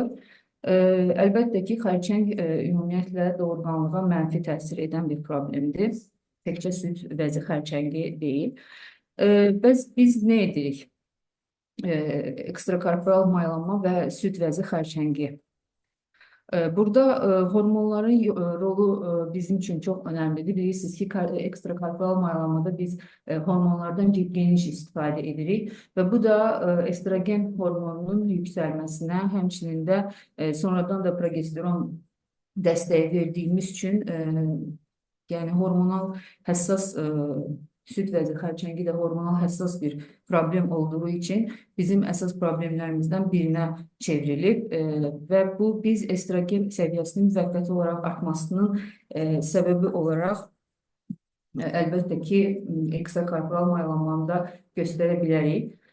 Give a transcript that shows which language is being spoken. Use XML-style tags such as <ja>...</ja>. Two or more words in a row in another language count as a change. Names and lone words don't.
<az>Əlbəttə ki, xərçəng ümumiyyətlə doğurganlığa mənfi təsir edən bir problemdir. Təkcə süd vəzi xərçəngi deyil. Biz ne edirik? Ekstrakorporal maylanma və süd vəzi xərçəngi.</az> <tr>Burada hormonların rolu bizim için çok önemlidir.</tr> <az>Bilirsiniz ki ekstrakorporal maylanmada biz hormonlardan geniş istifade edirik ve bu da estrogen hormonunun yükselmesine, həmçinin də sonradan da progesteron dəstəyi</az> <tr>verdiğimiz için yani</tr> <az>hormonal həssas süd vəzi xərçəngi də hormonal həssas bir problem olduğu için bizim əsas problemlərimizdən birinə çevrilib və bu biz estrogen səviyyəsinin müvəqqəti olaraq artmasının səbəbi olaraq əlbəttə ki, ekstrakorporal maylanmada göstərə bilərik.</az>